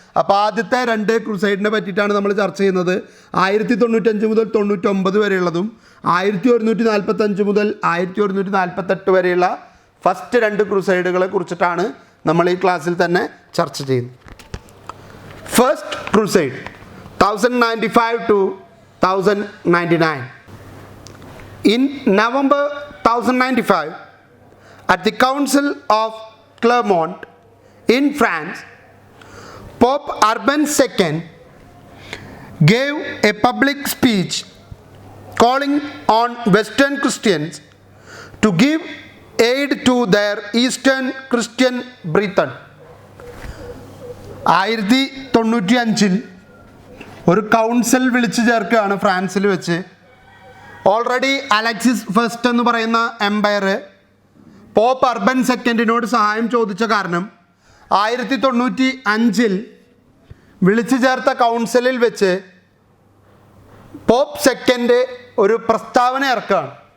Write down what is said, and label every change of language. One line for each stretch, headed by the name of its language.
Malayalam: അപ്പോൾ ആദ്യത്തെ രണ്ട് ക്രൂസൈഡിനെ പറ്റിയിട്ടാണ് നമ്മൾ ചർച്ച ചെയ്യുന്നത്. 1095 മുതൽ 99 വരെയുള്ളതും 1145 മുതൽ 1148 വരെയുള്ള ഫസ്റ്റ് രണ്ട് ക്രൂസൈഡുകളെ കുറിച്ചിട്ടാണ് നമ്മൾ ഈ ക്ലാസ്സിൽ തന്നെ ചർച്ച ചെയ്യുന്നത്.
English: First crusade 1095 to 1099. In November 1095, at the Council of Clermont in France, Pope Urban II gave a public speech calling on Western Christians to give aid to their Eastern Christian brethren.
Malayalam: 1095 ഒരു council വിളിച്ചു ചേർക്കുകയാണ് ഫ്രാൻസിൽ വെച്ച്. Already Alexis first എന്ന് പറയുന്ന Empire pop urban സെക്കൻഡിനോട് സഹായം ചോദിച്ച കാരണം 1095 വിളിച്ചു ചേർത്ത കൗൺസിലിൽ വെച്ച് പോപ്പ് സെക്കൻഡ് ഒരു പ്രസ്താവന ഇറക്കുകയാണ്.